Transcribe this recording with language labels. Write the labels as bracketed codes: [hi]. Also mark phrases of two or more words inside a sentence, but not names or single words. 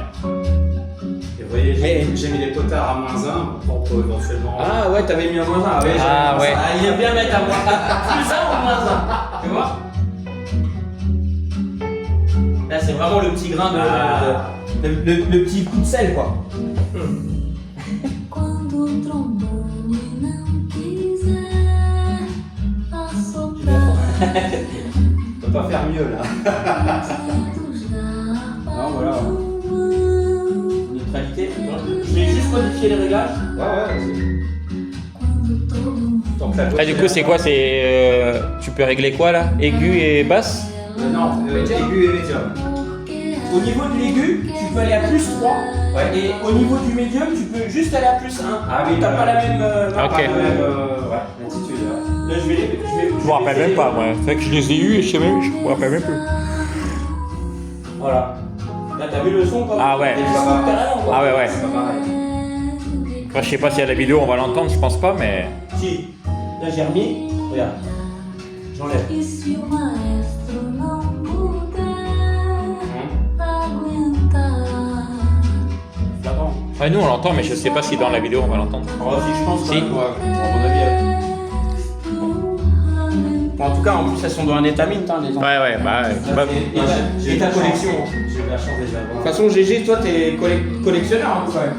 [fr] Et vous voyez, j'ai mis les potards à -1 pour éventuellement. Ah ouais, t'avais mis un -1. Ah ouais, Ah ouais. il aime bien mettre à moins. Plus 1 ou -1. Tu vois? Là, c'est vraiment le petit grain le petit coup de sel, quoi. [pt] quando o trombone não quiser assoprar [fr] On peut pas faire mieux là. [pt] os dedos da harpa [fr] Non, voilà. [pt] não vão [fr] Neutralité. Je vais juste modifier les réglages. Ouais, vas-y. [pt] quando todo mundo [fr] Donc la gauche. Ah, du coup, c'est quoi? C'est tu peux régler quoi là? Aigu et basse? Non, aigu et médium. Au niveau de l'aigu, tu peux aller à plus 3. Ouais. Et au niveau du médium, tu peux juste aller à plus 1. Ah oui, T'as pas la même. Ok. Pas la même, ouais, attitude. Ouais. Là, je vais. Je me rappelle même pas, moi. C'est vrai que je les ai eus et je me rappelle même plus. Voilà. Là, t'as vu le son quoi? Ah ouais. Carrément, quoi. Ah ouais, ouais. C'est pas pareil. Enfin, je sais pas si à la vidéo on va l'entendre, je pense pas, mais. Si. Là, j'ai remis. Regarde. J'enlève. [pt] e se o maestro não puder aguentar [fr] J'attends. Ouais, nous on l'entend, mais je sais pas si dans la vidéo on va l'entendre. Oh, si, je pense. Si. quand même, ouais. À mon avis. Bon, en tout cas, en plus, elles sont dans un état mint, hein, les enfants. Ouais, ouais, bah. Bah, Et ta collection. J'ai eu la chance déjà de De voir. toute façon, GG, toi, t'es collectionneur, hein, quand même.